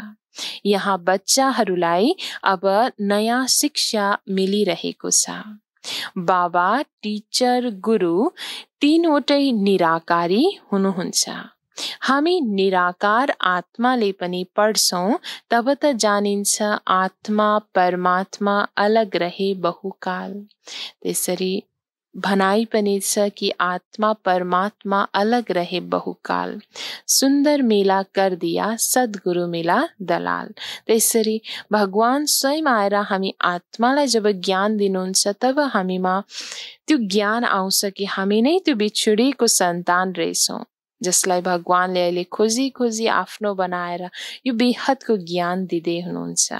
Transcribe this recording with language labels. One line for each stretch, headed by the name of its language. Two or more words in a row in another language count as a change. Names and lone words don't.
Nepali: यहाँ बच्चाहरूलाई अब नयाँ शिक्षा मिलिरहेको छ। बाबा, टिचर, गुरु तीनवटै निराकारी हुनुहुन्छ। हामी निराकार आत्माले पनि पढ्छौं तब त जानिन्छ
Hindi: आत्मा परमात्मा अलग रहे बहुकाल।
Nepali: त्यसरी भनाइ पनि छ कि
Hindi: आत्मा परमात्मा अलग रहे बहुकाल। सुन्दर मेला कर दिया सद्गुरु मिला दलाल।
Nepali: त्यसरी भगवान स्वयं आएर हामी आत्मालाई जब ज्ञान दिनुहुन्छ तब हामीमा त्यो ज्ञान आउँछ कि हामी नै त्यो बिछुडेको सन्तान रहेछौँ, जसलाई भगवानले अहिले खोजी खोजी आफ्नो बनाएर यो बेहदको ज्ञान दिँदै हुनुहुन्छ।